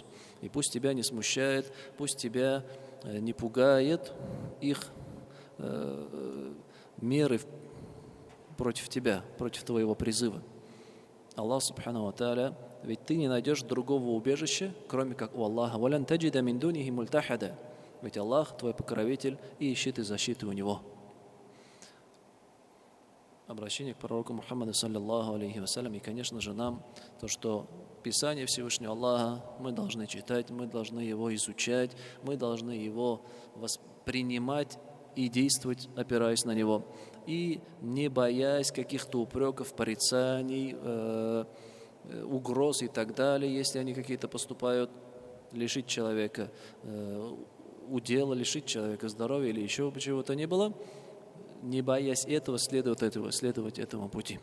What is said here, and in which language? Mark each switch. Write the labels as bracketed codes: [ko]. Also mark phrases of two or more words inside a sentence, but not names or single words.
[ru] И пусть тебя не смущает, пусть тебя не пугает их меры против тебя, против твоего призыва. [ar] الله سبحانه وتعالى, [ru] ведь ты не найдешь другого убежища, кроме как у Аллаха. [ar] «ولن تجد من دونه ملتحدا». [ru] Ведь Аллах твой покровитель, и ищи ты защиты у Него. Обращение к пророку Мухаммаду [ar] صلى الله عليه وسلم, [ru] и, конечно же, нам то, что Писание Всевышнего Аллаха мы должны читать, мы должны его изучать, мы должны его воспринимать и действовать, опираясь на него, и не боясь каких-то упреков, порицаний, угроз и так далее, если они какие-то поступают, лишить человека удела, лишить человека здоровья или еще чего-то не было, не боясь этого, следовать этому пути.